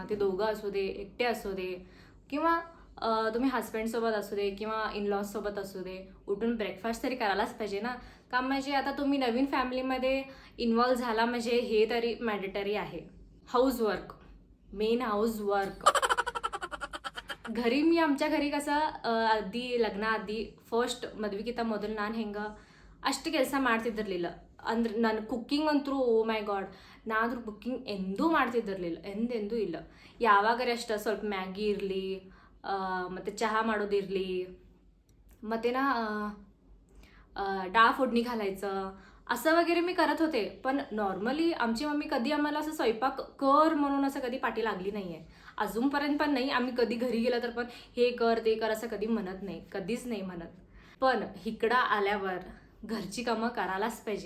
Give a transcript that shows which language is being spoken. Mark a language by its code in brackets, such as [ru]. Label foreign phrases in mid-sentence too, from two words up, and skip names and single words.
[mr] ते दोघं असू दे, एकटे असू दे किंवा तुम्ही हस्बंडसोबत असू दे किंवा इनलॉजसोबत असू दे, उठून ब्रेकफास्ट तरी करायलाच पाहिजे ना. का म्हणजे आता तुम्ही नवीन फॅमिलीमध्ये इन्व्हॉल्व झाला म्हणजे हे तरी मॅन्डेटरी आहे. [en] Housework, main housework. [mr] आमच्या घरी कसं [kn] ಆದಿ ಲಗ್ನ ಆದಿ ಫಸ್ಟ್ ಮದುವೆಗಿಂತ ಮೊದಲು ನಾನು ಹೆಂಗೆ ಅಷ್ಟು ಕೆಲಸ ಮಾಡ್ತಿದ್ದಿರಲಿಲ್ಲ. ಅಂದ್ರೆ ನಾನು ಕುಕ್ಕಿಂಗ್ ಅಂತೂ [en] Oh my God, [kn] ನಾನಂದ್ರೂ ಕುಕ್ಕಿಂಗ್ ಎಂದೂ ಮಾಡ್ತಿದ್ದಿರಲಿಲ್ಲ, ಎಂದೆಂದೂ ಇಲ್ಲ. ಯಾವಾಗರೆ ಅಷ್ಟು ಸ್ವಲ್ಪ ಮ್ಯಾಗಿ ಇರಲಿ, ಮತ್ತು [mr] चहा [kn] ಮಾಡೋದಿರಲಿ, ಮತ್ತು [mr] डाळ फोडणी घालायचं असं वगैरे मी करत होते. पण नॉर्मली आमची मम्मी कधी आम्हाला असं स्वयंपाक कर म्हणून असं कधी पाठी लागली नाही आहे. अजूनपर्यंत पण नाही. आम्ही कधी घरी गेलं तर पण हे कर ते कर असं कधी म्हणत नाही, कधीच नाही म्हणत. पण इकडं आल्यावर घरची कामं करायलाच पाहिजे.